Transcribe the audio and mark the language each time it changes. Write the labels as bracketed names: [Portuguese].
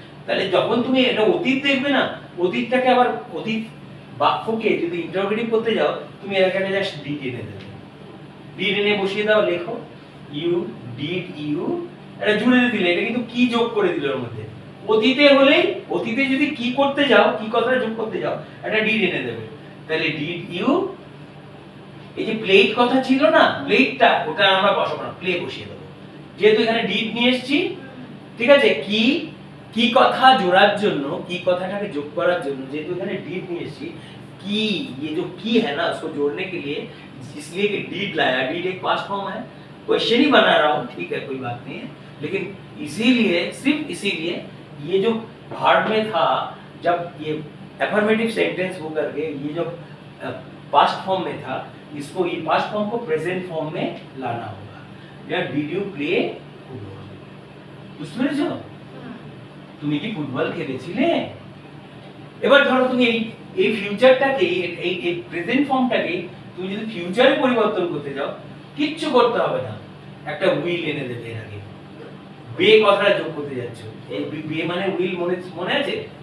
[Bangla] তাহলে যখন তুমি এটা অতীত দেখবে না, অতীতটাকে আবার অতীত বাক্যকে যদি ইন্টারপ্রেটিভ করতে যাও, তুমি এখানে জাস্ট ডিড এনে দেবে, ডিড এনে বসিয়ে দাও, লেখো ইউ ডিড ইউ, এটা জুড়ে দিলে, এটা কিন্তু কি যোগ করে দিল এর মধ্যে। অতীতে হলেই, অতীতে যদি কি করতে যাও, কি কথাটা যোগ করতে যাও, এটা ডিড এনে দেবে। তাহলে ডিড ইউ, এই যে প্লেট কথা ছিল না, প্লেটটা ওটা আমরা বসাবো না, প্লে বসিয়ে দেবো, যেহেতু এখানে ডিড নিয়ে এসেছি। ঠিক আছে? [Hindi] কি কি কথা জোড়ার জন্য, কি কথাটাকে যোগ করার জন্য, যেহেতু এখানে ডিড নিয়ে এসেছি, की, ये जो की है ना उसको जोड़ने के लिए, इसलिए कि डीड लाया, डीड एक पास्ट फॉर्म है, क्वेश्चन ही बना रहा हूँ, ठीक है कोई बात नहीं है, लेकिन इसीलिए, सिर्फ इसीलिए ये जो भार्ड में था, जब ये एफर्मेटिव सेंटेंस हो करके ये जो पास्ट फॉर्म में था, इसको ये पास्ट फॉर्म को प्रेजेंट फॉर्म में लाना होगा। [English] या did you play football, বুঝতে পেরেছো? [Bangla] তুমি কি ফুটবল খেলেছিলে? এবার ধরো তুমি এই ফিউচারটাকে, এই প্রেজেন্ট ফর্মটাকে তুমি যদি ফিউচারে পরিবর্তন করতে যাও, কিচ্ছু করতে হবে না, একটা উইল এনে দেবে। এর আগে বে কথাটা যোগ করতে যাচ্ছ, এই বে মানে উইল, মনে আছে?